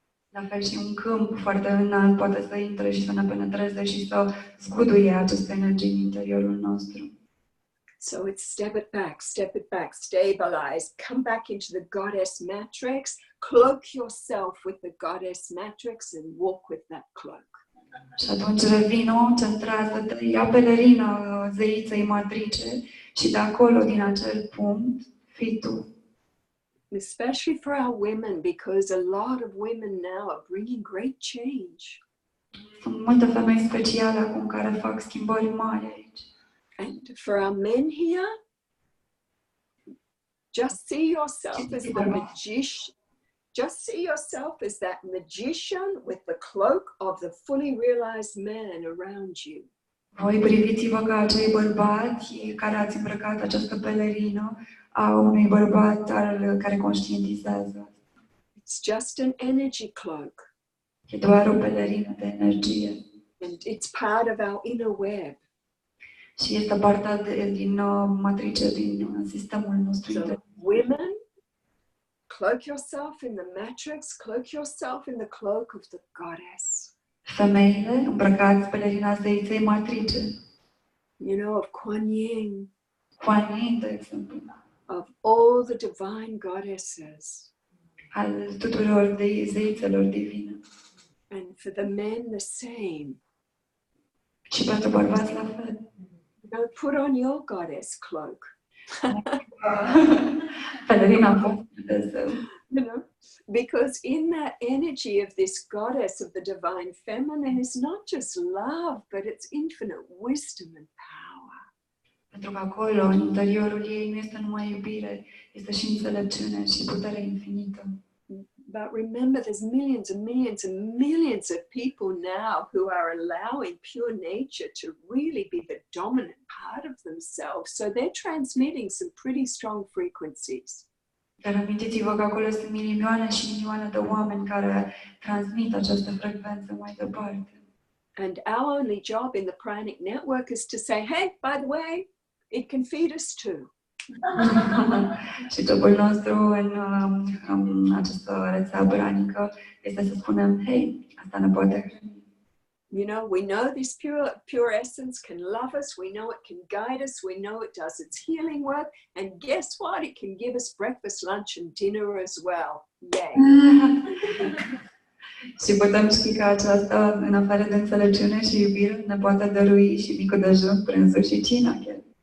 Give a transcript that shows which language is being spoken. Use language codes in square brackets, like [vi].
[ro] La fel și un câmp foarte înalt poate să intre și să ne penetreze și să zguduie aceste energii în interiorul nostru. [en] So it's step it back, stabilize, come back into the goddess matrix, cloak yourself with the goddess matrix and walk with that cloak. [ro] Și atunci revino, centrează-te, ia pelerina zeiței matrice și de acolo, din acel punct, fii tu. [en] Especially for our women, because a lot of women now are bringing great change. [ro] Sunt multe femei speciale acum care fac schimbări mari aici. [en] And for our men here, just see yourself as the magician. Just see yourself as that magician with the cloak of the fully realized man around you. [ro] Voi priviți-vă ca acei bărbați care ați îmbrăcat această pelerină a unui bărbat care conștientizează. [en] It's just an energy cloak. [ro] E doar o pelerină de energie. [en] And it's part of our inner web. [ro] Și este partea din matrice, din sistemul nostru [en] So, [ro] intern. [en] women, cloak yourself in the matrix, cloak yourself in the cloak of the goddess. [ro] Femeile, îmbrăcați pelerina zeiței matrice. [en] You know, of Kuan Yin, [ro] Kuan Yin, de exemplu. [en] of all the divine goddesses. [ro] Al tuturor zeițelor divine. [en] And for the men, the same. [ro] Și pentru bărbați la fel. [en] You know, put on your goddess cloak. [ro] Pelerina voastră de zeu. [en] You know, because in that energy of this goddess of the divine feminine is not just love, but it's infinite wisdom and power. [ro] Pentru că acolo, în interiorul ei, nu este numai iubire, este și înțelepciune și putere infinită. [en] But remember, there's millions and millions and millions of people now who are allowing pure nature to really be the dominant part of themselves. So they're transmitting some pretty strong frequencies. [ro] Dar amintiți-vă că acolo sunt milioane și milioane de oameni care transmit această frecvență mai departe. [en] And our only job in the Pranic network is to say, hey, by the way, it can feed us too. [ro] Și jobul nostru în această rețea pranică este să spunem, hei, asta ne poate hrăni. [en] You know, we know this pure essence can love us. We know it can guide us. We know it does its healing work. And guess what? It can give us breakfast, lunch, and dinner as well. Yay! [ro] Și putem ști că aceasta, în afară de înțelepciune și iubire, ne poate dărui și micul dejun, prânzul și cina chiar.